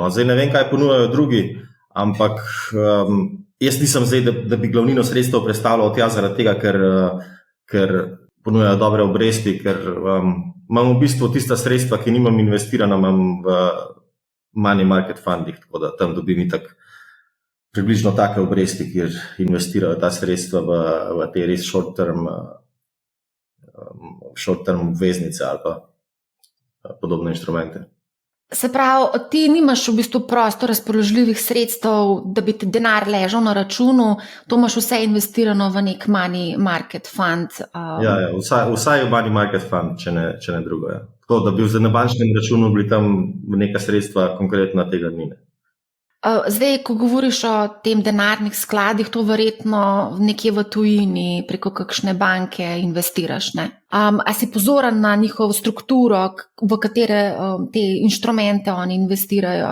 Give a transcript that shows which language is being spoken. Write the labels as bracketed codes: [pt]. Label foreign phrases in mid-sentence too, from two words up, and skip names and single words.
[sl] Zdaj ne vem, kaj ponujajo drugi, ampak jaz nisem zdaj, da bi glavnino sredstev predstavljal tja zaradi tega, ker ponujajo dobre obresti, ker imam v bistvu tista sredstva, ki nimam investirana, imam v [en] money market [sl] fundih, tako da tam dobim itak približno take obresti, kjer investirajo ta sredstva v te res short-term obveznice ali pa podobne inštrumente. Se pravi, ti nimaš v bistvu prosto razpoložljivih sredstev, da bi ti denar ležal na računu, to imaš vse investirano v nek [en] money market fund. [sl] Ja, vsaj v [en] money market fund, [sl] če ne drugo. Ja. Tako, da bi na bančnem računu bili tam neka sredstva, konkretna tega ni. Zdaj, ko govoriš o tem denarnih skladih, to verjetno nekje v tujini preko kakšne banke investiraš, ne? A si pozoren na njihovo strukturo, v katere te inštrumente oni investirajo?